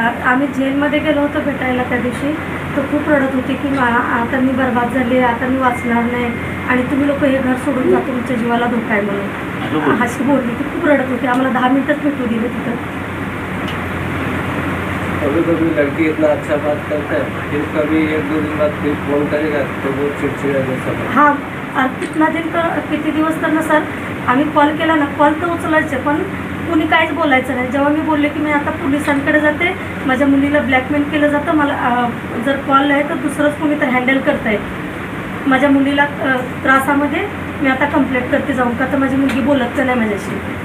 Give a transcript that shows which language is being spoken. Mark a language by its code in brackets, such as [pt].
[mr] आम्ही जेलमध्ये गेलो होतो भेटायला त्या दिवशी. तर खूप रडत होती की आता मी बर्बाद झाली, आता मी वाचणार नाही आणि तुम्ही लोक हे घर सोडून जा, तुमच्या जीवाला धोका आहे म्हणून अशी बोलली. ती खूप रडत होती. आम्हाला 10 मिनिटच भेटू दिलं तिथं. [hi] कभी कभी लड़की इतना अच्छा बात करता है, फिर कभी 1-2 दिन बाद फिर फोन करेगा तो वो चिड़चिड़ा जैसा. [mr] हां, तिथला दिन तर किती दिवस तर ना सर आम्ही कॉल केला ना, कॉल तर उचलायचे पण कुणी काहीच बोलायचं नाही. जेव्हा मी बोलले की मी आता पोलिसांकडे जाते, माझ्या मुलीला ब्लॅकमेल केलं जातं, मला जर कॉल आहे तर दुसरंच कोणी तर हँडल करत आहे, माझ्या मुलीला त्रासामध्ये मी आता कंप्लेंट करते जाऊन का तर माझी मुलगी बोलत नाही माझ्याशी.